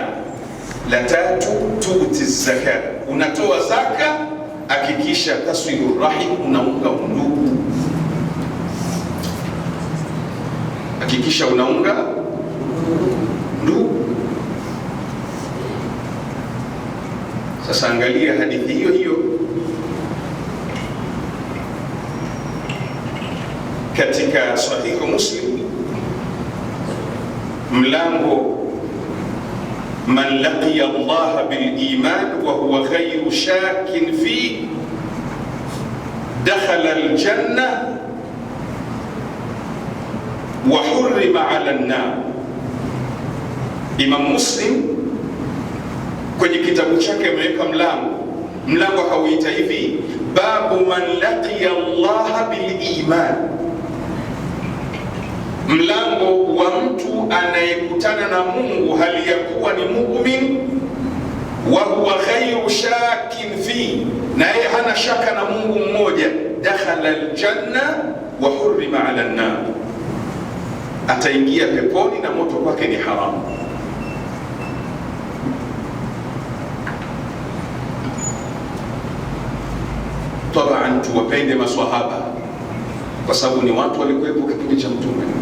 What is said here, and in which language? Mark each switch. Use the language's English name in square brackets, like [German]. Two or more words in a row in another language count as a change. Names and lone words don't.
[Swahili] La tatu, [Arabic] تؤتي الزكاة, [Swahili] unatoa zaka, hakikisha [Arabic] تصل الرحم, [Swahili] unaunga undugu, hakikisha unaunga ndugu. Sasa angalia hadithi hiyo hiyo katika Sahihu Muslim, mlango [Arabic] من لقي الله بالإيمان وهو غير شاك في دخل الجنة وحرم على النار. [Swahili] Imam Muslim kwenye kitabu chake ameweka mlango hauita hivi, [Arabic] باب من لقي الله بالإيمان, [Swahili] mlango wa mtu anayekutana na Mungu hali ya kuwa ni mu'min, [Arabic] وهو غير شاك في, [Swahili] na yeye hana shaka na Mungu mmoja, [Arabic] دخل الجنة وحرم على النار, [Swahili] ataingia peponi na moto kwake ni haramu. Tabaan, tuwapende maswahaba kwa sababu ni watu walikuwepo kipindi cha Mtume,